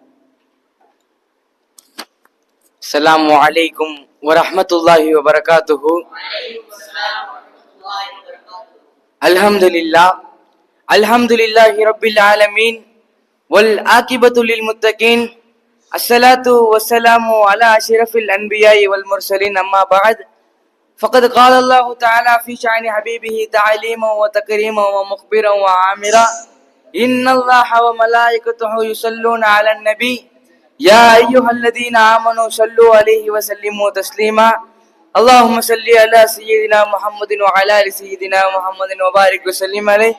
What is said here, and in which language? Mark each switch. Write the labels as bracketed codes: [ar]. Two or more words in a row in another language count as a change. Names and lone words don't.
[ar] السلام عليكم ورحمة الله وبركاته. الحمد لله رب العالمين والعاقبة للمتقين. الصلاة والسلام على أشرف الأنبياء والمرسلين. أما بعد. فقد قال الله تعالى في شأن حبيبه تعليما وتكريما ومخبرا وعامرا إن الله وملائكته يصلون على النبي يا أيها الذين آمنوا صلوا عليه وسلموا تسليما. اللهم صل على سيدنا محمد وعلى آل سيدنا محمد وبارك وسلم عليه.